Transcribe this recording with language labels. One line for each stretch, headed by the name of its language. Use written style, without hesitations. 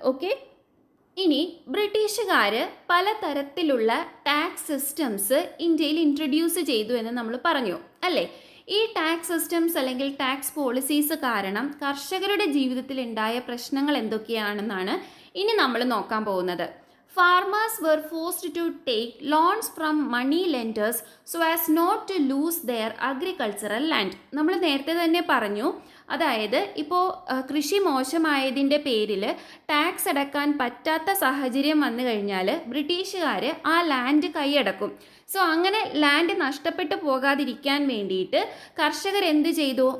Malayalam: Okay, ഇനി ബ്രിട്ടീഷുകാർ പലതരത്തിലുള്ള ടാക്സ് സിസ്റ്റംസ് ഇന്ത്യയിൽ ഇൻട്രൊഡ്യൂസ് ചെയ്തു എന്ന് നമ്മൾ പറഞ്ഞു അല്ലേ? ഈ ടാക്സ് സിസ്റ്റംസ് അല്ലെങ്കിൽ ടാക്സ് പോളിസീസ് കാരണം കർഷകരുടെ ജീവിതത്തിൽ ഉണ്ടായ പ്രശ്നങ്ങൾ എന്തൊക്കെയാണെന്നാണ് ഇനി നമ്മൾ നോക്കാൻ പോകുന്നത്.
English: Farmers were forced to take loans from money lenders so as not to lose their agricultural land.
Malayalam: നമ്മൾ നേരത്തെ തന്നെ പറഞ്ഞു, അതായത് ഇപ്പോൾ കൃഷി മോശമായതിൻ്റെ പേരിൽ ടാക്സ് അടക്കാൻ പറ്റാത്ത സാഹചര്യം വന്നു കഴിഞ്ഞാൽ ബ്രിട്ടീഷുകാർ ആ ലാൻഡ് കൈയടക്കും. സോ അങ്ങനെ ലാൻഡ് നഷ്ടപ്പെട്ടു പോകാതിരിക്കാൻ വേണ്ടിയിട്ട് കർഷകർ എന്ത് ചെയ്തു?